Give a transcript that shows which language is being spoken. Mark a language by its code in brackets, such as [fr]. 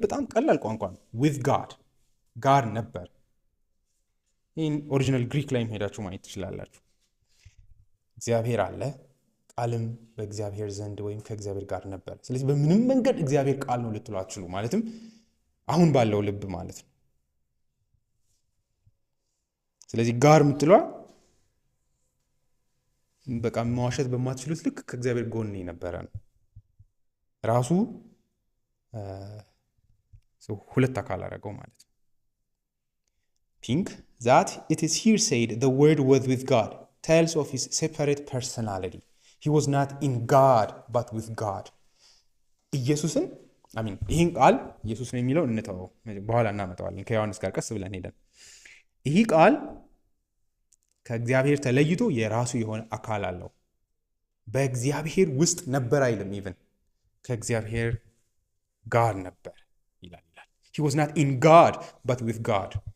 [am] በጣም ቀላል ቋንቋ ነው። [en] with God [am] ጋር ነበር። ይህን ኦሪጂናል ግሪክ ላይ ሄዳችሁ ማየት ትችላላችሁ። እግዚአብሔር አለ፣ ቃልም በእግዚአብሔር ዘንድ ወይም ከእግዚአብሔር ጋር ነበር። ስለዚህ በምንም መንገድ እግዚአብሔር ቃል ነው ልትሉ አትችሉ። ማለትም አሁን ባለው ልብ ማለት ነው። ስለዚህ ጋር የምትሏ በቃ መዋሸት በማትችሉት ልክ ከእግዚአብሔር ጎን የነበረ ነው። ራሱ ሁለት አካል አደረገው ማለት ነው። [en] ፒንክ that it is here said the word was with God tells of his separate personality. He was not in God but with God. [am] ኢየሱስን ይህን ቃል ኢየሱስ ነው የሚለው እንተወው፣ በኋላ እናመጣዋለን ከዮሐንስ ጋር ቀስ ብለን ሄደን። ይህ ቃል ከእግዚአብሔር ተለይቶ የራሱ የሆነ አካል አለው። በእግዚአብሔር ውስጥ ነበር አይልም፣ ኢቭን ከእግዚአብሔር ጋር ነበር ይላል። [en] He was not in God but with God.